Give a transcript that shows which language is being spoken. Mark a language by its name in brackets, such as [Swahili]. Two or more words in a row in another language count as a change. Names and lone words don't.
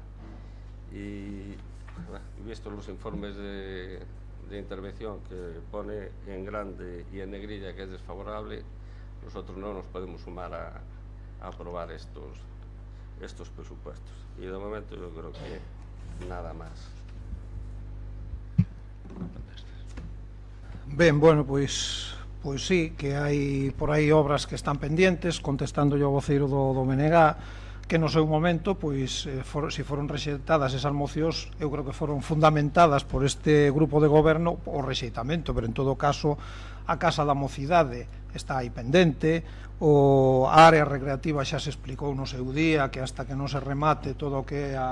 [Spanish] Y visto los informes de intervención que pone en grande y en negrilla que es desfavorable, nosotros no nos podemos sumar a aprobar estos presupuestos. Y de momento yo creo que nada más. [Galician] Ben, bueno, pois sí, que hai por aí obras que están pendientes, [Spanish] contestando yo [Galician] ao voceiro do MNG, que no seu momento, pois, se foron rexeitadas esas mocións, eu creo que foron fundamentadas por este grupo de goberno o rexeitamento, pero en todo caso a Casa da Mocidade está aí pendente, a área recreativa xa se explicou no seu día, que hasta que non se remate todo o que é